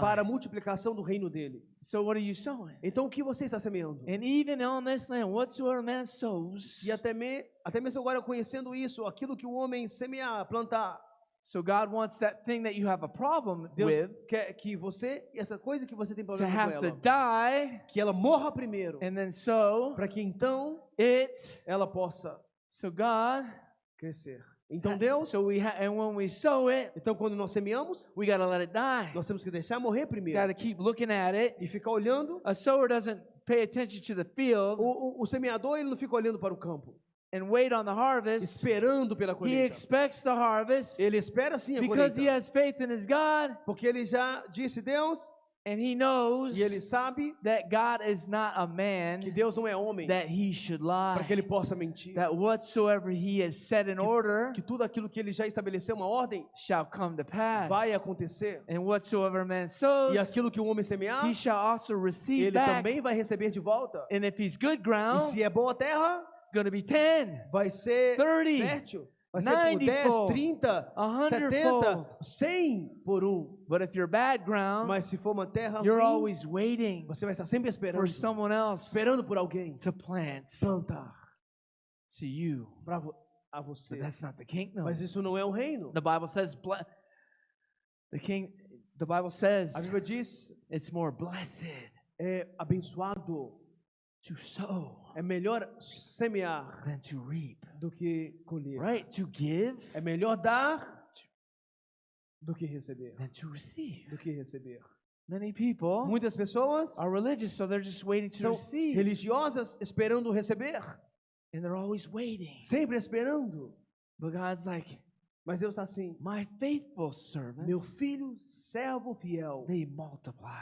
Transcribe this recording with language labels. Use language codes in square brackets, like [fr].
[pt] para a multiplicação do reino dele. [en] So what are you sowing? [pt] Então o que você está semeando? [en] And even on this land, whatsoever man sows. [pt] E até mesmo agora conhecendo isso, aquilo que o homem semear, plantar, [en] So God wants that thing that you have a problem [pt] Deus [en] with [pt] quer que você, essa coisa que você tem [en] to [pt] problema [en] have [pt] com [en] to [pt] ela, [en] die, [pt] que ela morra primeiro, [en] and then sow [pt] para que então [en] it. [pt] ela possa [en] So God, [pt] crescer. Então Deus, [en] and when we sow it, [pt] então quando nós semeamos, [en] we got to let it die. [pt] nós temos que deixar morrer [en] Got [pt] primeiro [en] to keep looking at it. [pt] e ficar olhando. [en] A sower doesn't pay attention to the field. [pt] O semeador ele não fica olhando para o campo. [en] and wait on the harvest, [pt] esperando pela [en] he [pt] colheita. [en] expects the harvest [pt] Ele espera sim a [en] because he [pt] colheita, [en] has faith in his God, [pt] porque ele já disse Deus [en] and he knows [pt] e ele sabe [en] that God is not a [pt] que [en] man [pt] Deus não é homem [en] that he should [pt] para que ele [en] lie, [pt] possa mentir. [en] that whatsoever he has set in order [pt] Que tudo aquilo que ele já estabeleceu uma ordem [en] shall come to pass. [pt] vai acontecer. [en] And whatsoever man [pt] E [en] sows, [pt] aquilo que o homem semear, [en] he shall also receive [pt] ele [en] back. [pt] também vai receber de volta. [en] And if he's good [pt] E [en] ground, [pt] se é boa terra, [en] going to be 10, [pt] vai ser [en] 30, [pt] fértil. Vai ser por 10, [en] 90-fold, [pt] 30, 70, [en] 100-fold. [pt] 100 por um. [en] But if you're bad ground, [pt] Mas se for uma terra [en] you're [pt] ruim, [en] always waiting [pt] você vai estar sempre esperando. [en] for someone else [pt] Esperando por alguém [en] to plant [pt] plantar [en] to you. [pt] a você. [en] But that's not the kingdom. [pt] Mas isso não é o reino. [en] The Bible says, the Bible [pt] A [en] says [pt] Bíblia diz, [en] it's more blessed [pt] é abençoado. [en] to sow [pt] É melhor semear [en] than to reap. [pt] do que colher. [en] Right? To give [pt] É melhor dar do que receber. [en] than to receive. [pt] Do que receber. [en] Many people [pt] Muitas pessoas [en] are religious, so they're just waiting to [pt] são [en] receive. [pt] religiosas esperando receber. [en] And they're always waiting. [pt] Sempre esperando. [en] But God's like, [pt] Mas Deus está assim. [en] my faithful [pt] Meu [en] servants, [pt] filho, servo fiel. [en] they multiply